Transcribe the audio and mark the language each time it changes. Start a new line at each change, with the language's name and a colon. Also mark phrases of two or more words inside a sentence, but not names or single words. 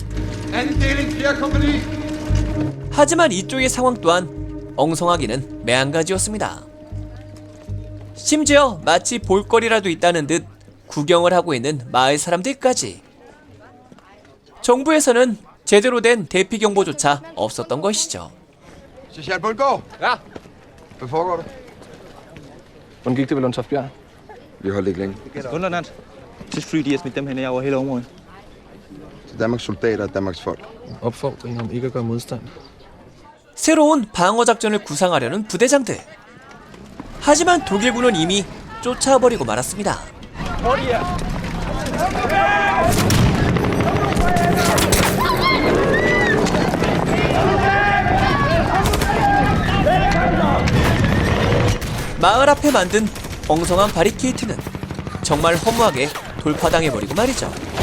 Korean: 하지만 이쪽의 상황 또한 엉성하기는 매한가지였습니다. 심지어 마치 볼거리라도 있다는 듯 구경을 하고 있는 마을 사람들까지. 정부에서는 제대로 된 대피 경보조차 없었던 것이죠.
Danish: Sergeant Bundgaard? Ja? Hvad foregår der? Hvordan gik det ved Lundtoft-Bjerg? Vi holdt ikke længe. Underland. Tysk fly, de har smidt dem hen over hele området. Til Danmarks soldater og Danmarks folk. Opfordring om ikke at gøre modstand.
Korean: 새로운 방어작전을 구상하려는 부대장들. 하지만 독일군은 이미 쫓아버리고 말았습니다. 마을 앞에 만든 엉성한 바리케이트는 정말 허무하게 돌파당해버리고 말이죠.